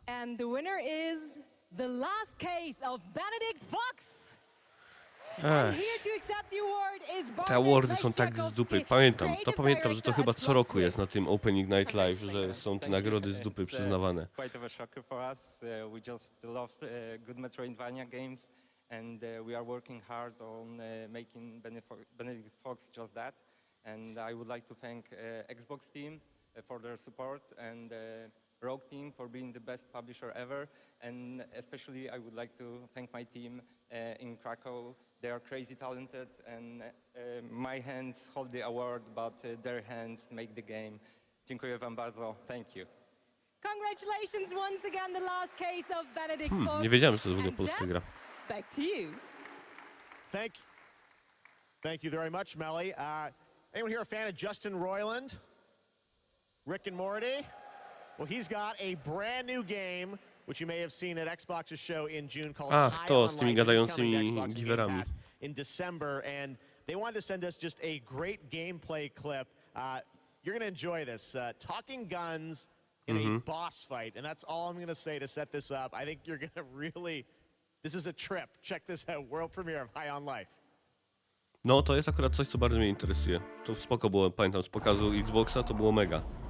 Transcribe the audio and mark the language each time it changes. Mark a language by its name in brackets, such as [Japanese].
[English] And the winner is The Last Case of Benedict Fox. And here to accept the award is [Polish] Te awardy są tak z dupy. Pamiętam, że to chyba co roku jest na tym Opening Night Live, że są te nagrody z dupy przyznawane. [English] Quite of a shocker for us. We just love good Metroidvania games, and we are working hard on making Benedict Fox just that. And I would like to thank Xbox team for their support, and Rogue team for being the best publisher ever, and especially I would like to thank my team in Krakow. They are crazy talented, and my hands hold the award, but their hands make the game. [Polish] Dziękuję wam bardzo. [English] Thank you. Congratulations once again, The Last Case of Benedict Fox. [Polish] Nie wiedziałem, że to w ogóle polska gra. [English] Back to you. Thank you very much, Melly. Anyone here a fan of Justin Roiland? Rick and Morty? Well, he's got a brand new game, which you may have seen at Xbox's show in June, called [Polish] Ach, to z tymi gadającymi giwerami. [English] In December, and they wanted to send us just a great gameplay clip. You're going to enjoy this. Talking guns in a boss fight, and that's all I'm going to say to set this up. I think you're going to really... This is a trip. Check this out. World premiere of High on Life. [Polish] No, to jest akurat coś, co bardzo mnie interesuje. To spoko było, pamiętam, z pokazu Xboxa, to było mega.